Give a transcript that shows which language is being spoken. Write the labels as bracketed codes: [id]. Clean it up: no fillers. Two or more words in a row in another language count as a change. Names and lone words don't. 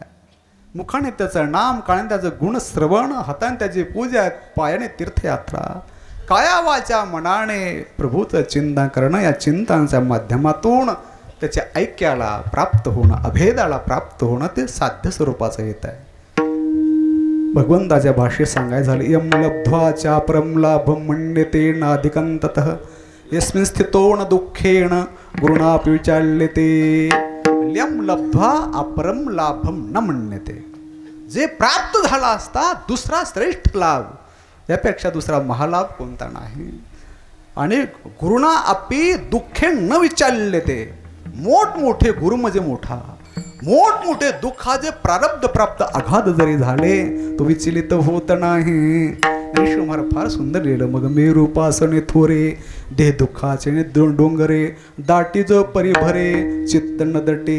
[mr] मुखाने त्याचं नाम, काळाने त्याचं गुण श्रवण, हाताने त्याची पूजा, पायाने तीर्थयात्रा, काया वाचा मनाने प्रभूचं चिंतन करणं. या चिंतनाच्या माध्यमातून त्याच्या ऐक्याला प्राप्त होणं, अभेदाला प्राप्त होणं ते साध्य स्वरूपाचं येत आहे. भगवंताच्या भाषेत सांगायचं झालं, [sa] यम लब्ध्वा परम लाभम मन्यते नाधिकंततः यस्मिन् स्थितो न दुःखेन गुरुणापि विचाल्यते. यम लब्ध्वा अपरम लाभम न मन्यते. [mr] जे प्राप्त झाला असता दुसरा श्रेष्ठ लाभ, यापेक्षा दुसरा महालाभ कोणता नाही. [sa] आणि गुरुणा अपि दुःखे न विचाल्यते. [mr] मोठमोठे गुरु म्हणजे मोठा, मोठमोठे दुःखाचे प्रारब्ध प्राप्त आघात जरी झाले तो विचलित होत नाही. ज्ञानेश्वर महाराज फार सुंदर लिहिलं. मग मेरूपासने थोरे देह दुःखाचे डोंगरे दाटीज परिभरे चित्त न दटे.